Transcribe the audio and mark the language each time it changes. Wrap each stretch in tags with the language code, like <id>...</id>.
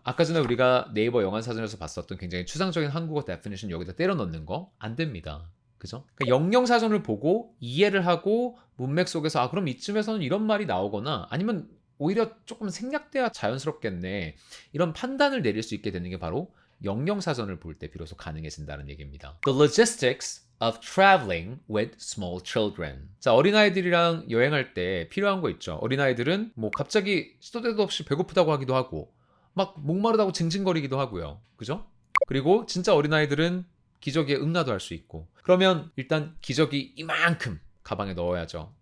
<ko>아까 전에 우리가 네이버 영어사전에서 봤었던 굉장히 추상적인 한국어 데피니션 여기다 때려 넣는 거 안 됩니다. 그죠? 그러니까 영영사전을 보고 이해를 하고 문맥 속에서 아 그럼 이쯤에서는 이런 말이 나오거나 아니면 오히려 조금 생략돼야 자연스럽겠네 이런 판단을 내릴 수 있게 되는 게 바로 영영사전을 볼 때 비로소 가능해진다는 얘기입니다.</ko> <en>The logistics of traveling with small children.</en> <ko>자, 어린아이들이랑 여행할 때 필요한 거 있죠. 어린아이들은 뭐 갑자기 시도 때도 없이 배고프다고 하기도 하고 막 목마르다고 징징거리기도 하고요. 그죠? 그리고 진짜 어린아이들은 기저귀에 응가도 할 수 있고 그러면 일단 기저귀 이만큼 가방에 넣어야죠.</ko>